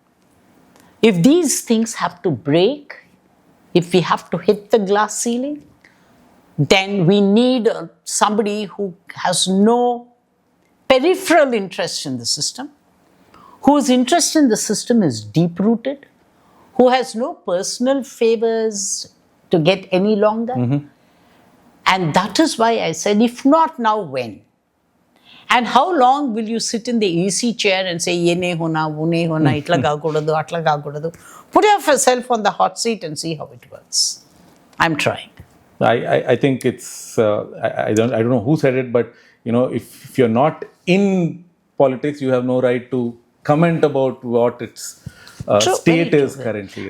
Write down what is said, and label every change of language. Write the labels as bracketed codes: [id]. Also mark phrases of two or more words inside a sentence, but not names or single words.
[en] If these things have to break, if we have to hit the glass ceiling, then we need somebody who has no peripheral interest in the system, whose interest in the system is deep-rooted, who has no personal favors to get any longer. Mm-hmm. And that is why I said, if not now, when? And how long will you sit in the easy chair and say, [hi] ये नहीं होना, वो नहीं होना, itla gagodadu, atla gagodadu? [en] Put yourself on the hot seat and see how it works. I'm trying. I think it's, I don't know who said it, but, if you're not in politics, you have no right to comment about what its state is currently.